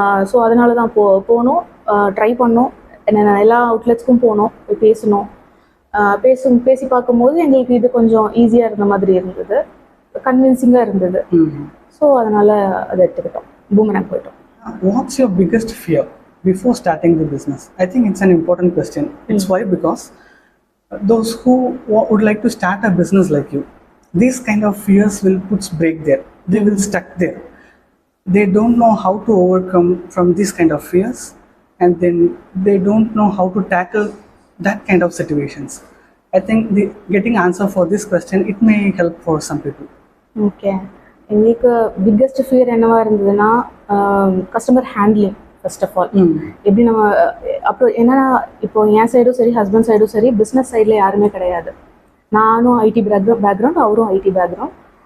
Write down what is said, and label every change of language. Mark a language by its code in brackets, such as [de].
[ta] So அதனால தான் போனோம், ட்ரை பண்ணோம், எல்லா அவுட்லெட்ஸ்க்கும் போனோம், போய் பேசணும். பேசி பார்க்கும்போது எங்களுக்கு இது கொஞ்சம் ஈஸியாக இருந்த மாதிரி இருந்தது, கன்வின்சிங்காக இருந்தது. ஸோ அதனால் அதை எடுத்துக்கிட்டோம், பூமராங் போயிட்டோம். [en] What's your biggest fear before starting the business? I think it's an important question. It's why because those who would like to start a business like you, these kind of fears will put break there. They will stuck there. They don't know how to overcome from these kind of fears, and then they don't know how to tackle that kind of situations. I think getting answer for this question, it may help for some people. [ta] Okay, எங்களுக்கு biggest fear என்னவா இருந்ததுன்னா customer handling first of all. எப்படி நம்ம அப்புறம் என்னன்னா, இப்போ என் சைடும் சரி ஹஸ்பண்ட் சைடும் சரி பிஸ்னஸ் சைடில் யாருமே கிடையாது. நானும் ஐடி பேக்ரவுண்ட், அவரும் ஐடி பேக்ரவுண்ட்.